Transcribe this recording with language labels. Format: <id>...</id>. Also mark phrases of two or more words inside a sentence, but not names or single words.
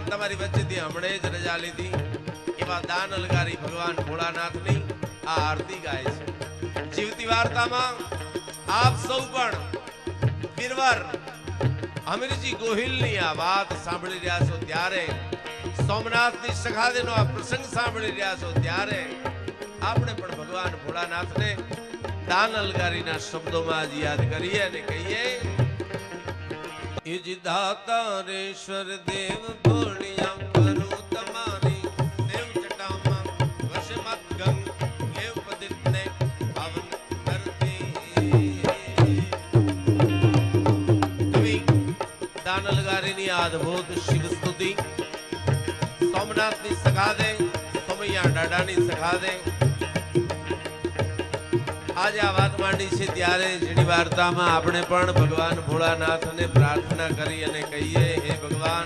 <gu>તમારી વચ્ચેથી હમણે જ રજા લીધી એવા દાન અલગારી ભગવાન ભોળાનાથની આ આરતી ગાય છે જીવતી વાર્તામાં આપ સૌ પણ વીરવર હમીરજી ગોહિલની આ વાત સાંભળી રહ્યા છો ત્યારે સોમનાથની સખાદેનો આ પ્રસંગ સાંભળી રહ્યા છો ત્યારે આપણે પણ ભગવાન ભોળાનાથને દાન અલગારીના શબ્દોમાં જ યાદ કરીએ અને કહીએ ઇજ દાતારેશ્વર દેવ ભોલિયા કરો તમારી દેવ જટામા વશ મત ગંગ દેવ પદિત ને પાવન કરતી કવિ દાન અલગારીની અદ્ભુત શિવ સ્તુતિ સોમનાથની સખા દે સોમૈયા દાદાની સખા દે આજે આ વાત માંડી છે ત્યારે જેની વાર્તામાં આપણે પણ ભગવાન ભોળાનાથને પ્રાર્થના કરી અને કહીએ હે ભગવાન</gu>